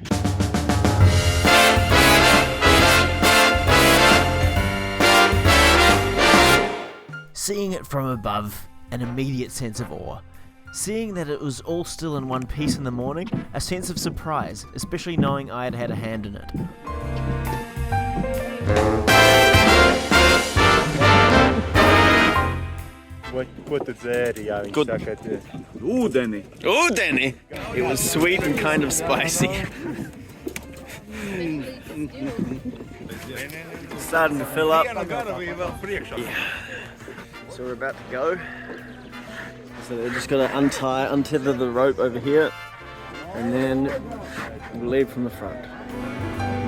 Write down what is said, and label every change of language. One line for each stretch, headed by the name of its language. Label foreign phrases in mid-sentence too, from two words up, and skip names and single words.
English: Seeing it from above, an immediate sense of awe. Seeing that it was all still in one piece in the morning, a sense of surprise, especially knowing I had had a hand in it.
Latvian: Ko tu dzēri, jā, viņš saka, Ūdeni. Ūdeni!
English: It was sweet and kind of spicy. Starting to fill up. Yeah. So we're about to go. So they're just going to untether the rope over here, and then we'll leave from the front.